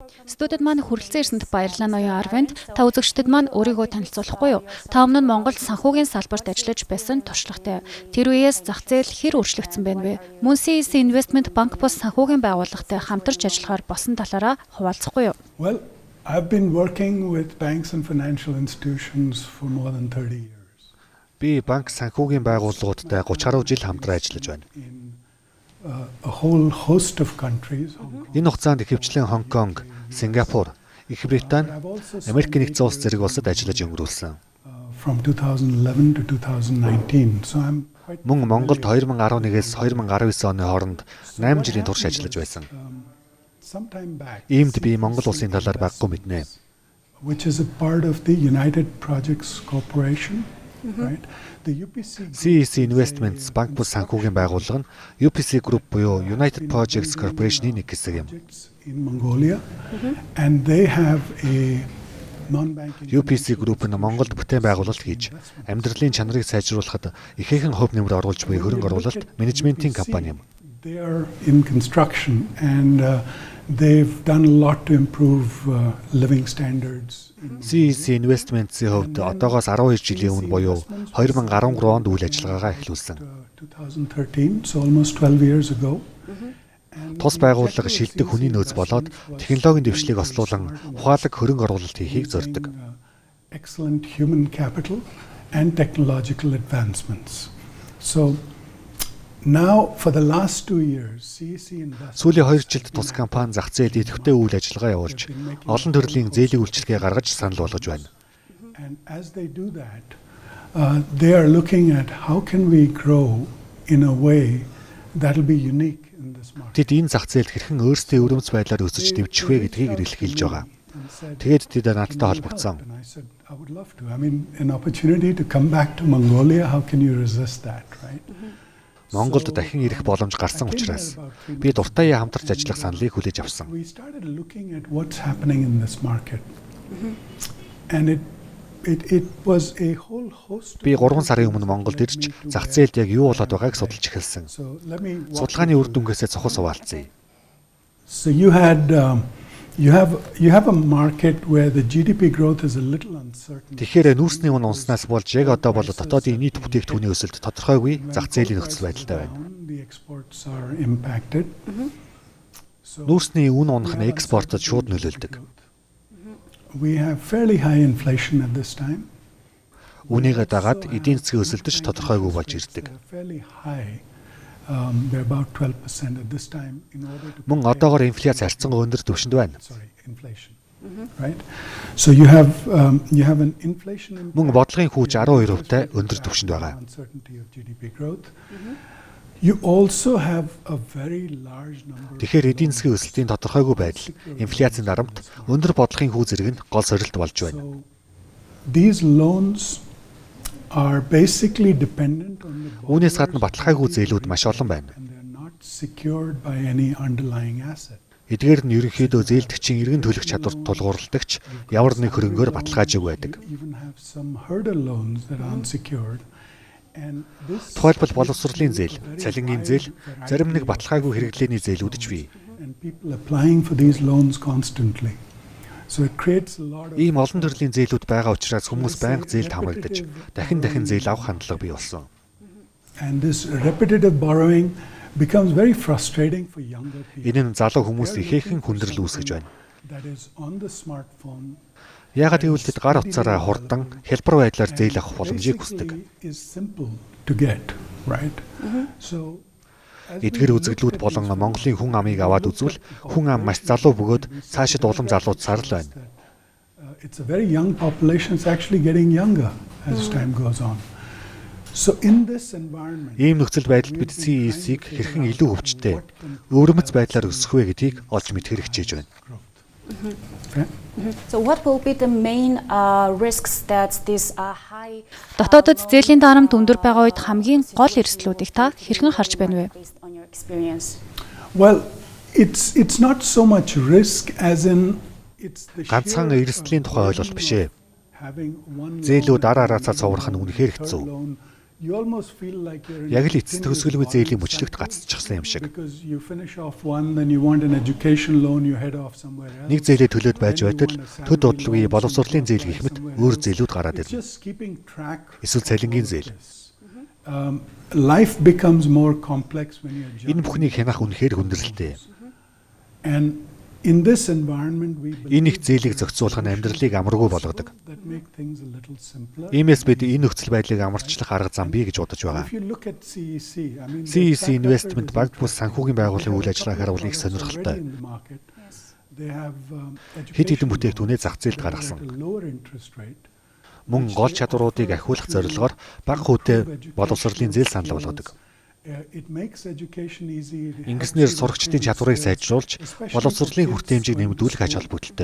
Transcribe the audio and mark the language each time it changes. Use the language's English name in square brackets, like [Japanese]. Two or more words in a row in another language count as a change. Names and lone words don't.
[Mongolian] Студид маань хүрэлцэн ирсэнд баярлалаа ноён Арвинд. Та үзэгчдэд маань өөрийгөө танилцуулахгүй юу? Та өмнө нь Монголд санхүүгийн салбарт ажиллаж байсан туршлагатай. Тэр үеэс зах зээл хэр өөрчлөгдсөн байна вэ? Мөн CEC Investment Bank бус санхүүгийн байгууллагатай хамтарч ажиллахаар болсон талаараа хуваалцахгүй юу? [English] Well, I've been working with banks and financial institutions for more than 30 years. [Mongolian] Би банк санхүүгийн байгууллагуудтай 30 гаруй жил хамтран ажиллаж байна. [English] A whole host of countries. [Mongolian] Энэ хугацаанд ихэвчлэн Хонконг, Сингапур, Их Британи, Америк нэгдсэн улс зэрэг улсад ажиллаж өнгөрүүлсэн. [English] From 2011 to 2019. So I'm quite [Mongolian] Мөн Монголд 2011-ээс 2019 оны хооронд 8 жилийн турш ажиллаж байсан. [English] sometime back. [Mongolian] Иймд би Монгол улсын талаар баггүй мэднэ. [English] Which is a part of the United Projects Corporation, right? The UPC [Mongolian] CEC Investments банк бус санхүүгийн байгууллага нь UPC Group буюу United Projects Corporation-ийн нэг хэсэг юм. [English] projects in Mongolia, and they have a non-banking. [Mongolian] UPC Group нь Монголд бүтээн байгуулалт хийж, амьдралын чанарыг сайжруулахад ихээхэн хувь нэмэр оруулж буй хөрөнгө оруулалт менежментийн компани юм. [English] They are in construction, and they've done a lot to improve living standards. [Mongolian] CEC Investments-ийн хувьд одоогоос 12 жилийн өмнө буюу 2013 онд үйл ажиллагаагаа эхлүүлсэн. [English] 2013, so almost 12 years ago. [Mongolian] Тус байгууллага шилдэг хүний нөөц болоод технологийн дэвшлиг ослуулан ухаалаг хөрөнгө оруулалт хийхийг зорддог. [English] Excellent human capital and technological advancements. So now for the last 2 years, CEC Investments [Mongolian] Сүүлийн 2 жилд тус компани зах зээл идэвхтэй үйл ажиллагаа явуулж, олон төрлийн зээлийн үйлчилгээ гаргаж санал болгож байна. [English] and as they do that, they are looking at how can we grow in a way that will be unique in this market. [Mongolian] Тэд энэ зах зээлд хэрхэн өөрсдийн өрөмц байдлаар өсөж дэвжих вэ гэдгийг эргэлхийлж байгаа. Тэгээд тэд надтай холбогдсон. [English] And I said, I would love to. I mean, an opportunity to come back to Mongolia, how can you resist that, right? [Mongolian] Монголд дахин ирэх боломж гарсан учраас би дуртай хамтарч ажиллах саналыг хүлээж авсан. [English] We started looking at what's happening in this market. And it was a whole host [Mongolian] Би 3 сарын өмнө Монголд ирж зах зээлд яг юу болоод байгааг судалж эхэлсэн. [English] So let me [Mongolian] Судалгааны үр дүнгээсээ цохол суваалцъя. [English] So you have a market where the GDP growth is a little uncertain. [Mongolian] Тэгэхээр нүүрсний үн унснаас болж яг одоо бол дотоодын нийт бүтээгдэхүүний өсөлт тодорхойгүй зах зээлийн нөхцөл байдалтай байна. [English] The exports are impacted. [Mongolian] Нүүрсний үн унах нь экспортод шууд нөлөөлдөг. [English] We have fairly high inflation at this time. [Mongolian] Үүнийгээ дагаад эдийн засгийн өсөлтөч тодорхойгүй болж ирдэг. [English] Fairly high. They're about 12% at this time in order to [Mongolian] Мөн одоогоор инфляц харьцангуй өндөр түвшинд байна. [English] inflation. Right? So you have an inflation impact, [Mongolian] Мөн бодлогын хүүж 12%-тай өндөр түвшинд байгаа. [English] uncertainty of GDP growth. You also have a very large number [Mongolian] Тэгэхээр эдийн засгийн өсөлтийн тодорхойгүй байдал, инфляцийн дарамт өндөр бодлогын хүү зэрэг нь гол сорилт болж байна. [English] So these loans are basically dependent on the [Mongolian] Үүнээс гадна баталгаагүй зээлүүд маш олон байна. [English] and they're not secured by any underlying asset. [Mongolian] Эдгээр нь ерөнхийдөө зээлдэгчийн эргэн төлөх чадварт тулгуурладагч ямар нэг хөрөнгөөр баталгаажиг байдаг. [English] You even have some hurdle loans that are unsecured. And this [Mongolian] Тухайлбал боловсролын зээл, цалингийн зээл, зарим нэг баталгаагүй хэрэглээний зээлүүд ч бий. [English] and people applying for these loans constantly. So it creates a lot of [Mongolian] Ийм олон төрлийн зээлүүд байгаа учраас хүмүүс байнга зээлд хамрагдаж, дахин зээл авах хандлага бий болсон. [English] and this repetitive borrowing becomes very frustrating for younger people. [Mongolian] Энэ нь залуу хүмүүст ихээхэн хүндрэл үүсгэж байна. [English] That is on the smartphone. [Mongolian] Яагаад гэвэл тэд гар утсаараа хурдан хялбар байдлаар зээл авах боломжийг хүсдэг. [English] Basically is simple to get, right? So as we [Mongolian] Эдгээр [English] look [Mongolian] үзэгдлүүд [English] at [Mongolian] болон [English] this [Mongolian] Монголын хүн амыг аваад үзвэл хүн ам маш залуу бөгөөд цаашид улам залуудсаар л байна. [English] It's a very young population. It's actually getting younger as time goes on. So in this environment, [Mongolian] Ийм нөхцөл байдалд бид CEC-г хэрхэн илүү өвчтэй, өвөрмөц байдлаар өсөх вэ гэдгийг олж мэдхэр хичээж байна. [English] okay? So what will be the main risks that this high [Mongolian] Дотоодод зээлийн дарамт өндөр байгаа үед хамгийн гол эрсдлүүдийг та хэрхэн харж байна вэ? [English] based on your experience? Well, it's not so much risk as in it's the [Mongolian] Ганцхан [English] sheer [Mongolian] эрсдлийн тухай ойлголт биш ээ. [English] having one [Mongolian] Зээлүүд [English] loan [Mongolian] ара араацаа цоврох нь үнэхээр хэцүү. [English] loan you almost feel like you're in [Mongolian] Яг л [English] a [Mongolian] эцэс төгсгөлгүй зээлийн мөчлөгт гацчихсан юм шиг. [English] because you finish off one, then you want an education loan, you head off somewhere else. [Mongolian] Нэг зээлээ төлөөд байж байтал төд удалгүй боловсролын зээл гэх мэт өөр зээлүүд гараад [English] It's [Mongolian] ирнэ. [English] just keeping track. [Mongolian] Эсвэл цалингийн зээл. [English] Life becomes more complex when you're [Mongolian] Энэ бүхнийг хянах үнэхээр хүндрэлтэй. [English] And in this environment we [Mongolian] Энэ их зээлийг зохицуулах нь амьдралыг амаргүй болгодог. [English] that make things a little simpler. [Mongolian] Иймээс бид энэ нөхцөл байдлыг амарчлах арга зам бий гэж бодож байгаа. [English] If you look at CEC, I mean [Mongolian] CEC Investment Bank бус санхүүгийн байгууллагын үйл ажиллагааг харуул их сонирхолтой. Хэд хэдэн бүтээгдэхүүнээ зах зээлд гаргасан. Мөн гол чадваруудыг ахиулах зорилгоор бага хүүтэй боловсролын зээл санал болгодог. Ингэснээр сурагчдын чадварыг сайжруулж, боловсролын хүртээмжийг нэмэгдүүлэх ач холбогдолтой.